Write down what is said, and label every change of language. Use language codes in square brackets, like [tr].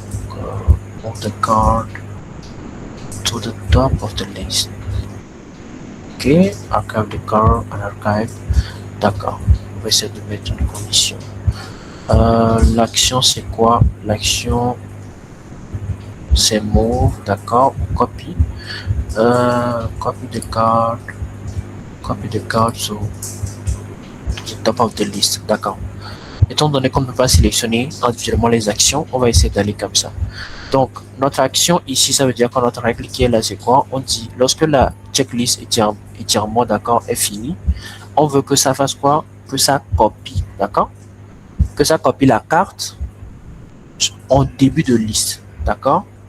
[en] Donc move the card to the top of the list. Ok, archive the card and archive. [fr] D'accord, on va essayer de mettre une condition. L'action c'est quoi? L'action c'est move, d'accord, copy. [en] Copy the card to the top of the list, [fr] d'accord. Étant donné qu'on ne peut pas sélectionner individuellement les actions, on va essayer d'aller comme ça. Donc notre action ici, ça veut dire que notre règle qui est là c'est quoi? On dit lorsque la checklist étirement, d'accord, est fini. On veut que ça fasse quoi? Que ça copie, d'accord? Que ça copie la carte en début de liste, d'accord?